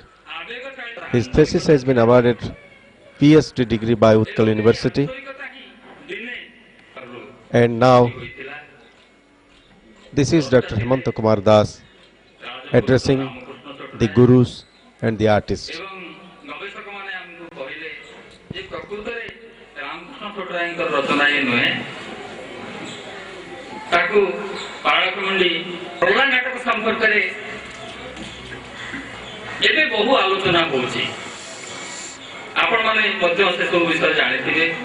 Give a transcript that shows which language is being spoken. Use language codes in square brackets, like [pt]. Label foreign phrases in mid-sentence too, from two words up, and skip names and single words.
[en] His thesis has been awarded PhD degree by Utkal University, and now this is Dr. Hemanta Kumar Das addressing the gurus and the artists. [or] ରାମକୃଷ୍ଣ ଛୋଟରାୟଙ୍କ ରଚନା ଯେ ନୁହେଁ ତାକୁ ପାଳକ ମଣ୍ଡି ପ୍ରହଲ୍ଲାଦ ନାଟକ ସମ୍ପର୍କ ରେ ଏବେ ବହୁ ଆଲୋଚନା ହେଉଛି ଆପଣ ମାନେ ମଧ୍ୟ ସେ ସବୁ ବିଷୟ ଜାଣିଥିବେ